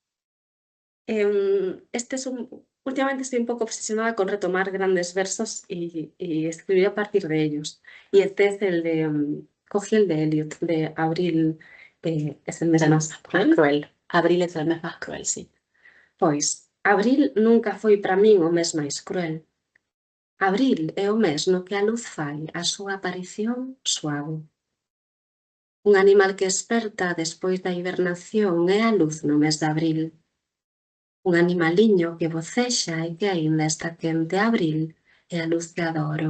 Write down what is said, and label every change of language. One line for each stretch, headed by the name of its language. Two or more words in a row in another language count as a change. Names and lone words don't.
Spanish: Este es últimamente estoy un poco obsesionada con retomar grandes versos y escribir a partir de ellos. Y este es el de, cogí el de Eliot, de Abril, es el mes más cruel. Abril es el mes más cruel, sí.
Galician: Pois, abril nunca foi para min o mes máis cruel. Abril é o mes no que a luz fai a súa aparición suave. Un animal que esperta despois da hibernación é a luz no mes de abril. Un animaliño que bocexa e que aínda está quente abril é a luz que adoro.